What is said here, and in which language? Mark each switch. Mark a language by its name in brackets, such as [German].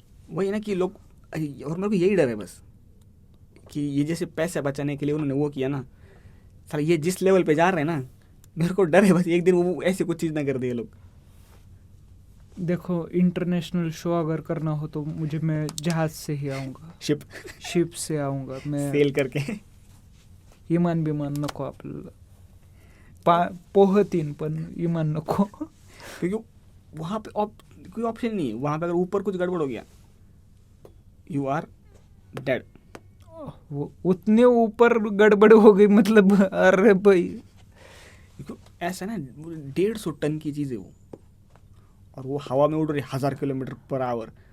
[Hindi] वही ना कि लोग, और मेरे को यही डर है बस कि ये जैसे पैसे बचाने के लिए उन्होंने वो किया ना, साला ये जिस लेवल पे जा रहे हैं ना, मेरे को डर है बस एक दिन वो ऐसी कुछ चीज़ ना कर दे ये लोग। देखो इंटरनेशनल शो अगर करना हो तो मैं जहाज से ही आऊँगा, शिप से आऊँगा मैं, सेल करके। [Marathi] विमान नको आपल्याला, पोहतीन पण विमान नको। [Hindi] क्योंकि वहाँ पे कोई ऑप्शन नहीं है, वहाँ पे अगर ऊपर कुछ गड़बड़ हो गया यू आर डेड। वो उतने ऊपर गड़बड़ हो गई मतलब, अरे भाई ऐसा ना 150 टन की चीज़ है वो, और वो हवा में उड़ रही 1000 किलोमीटर पर आवर।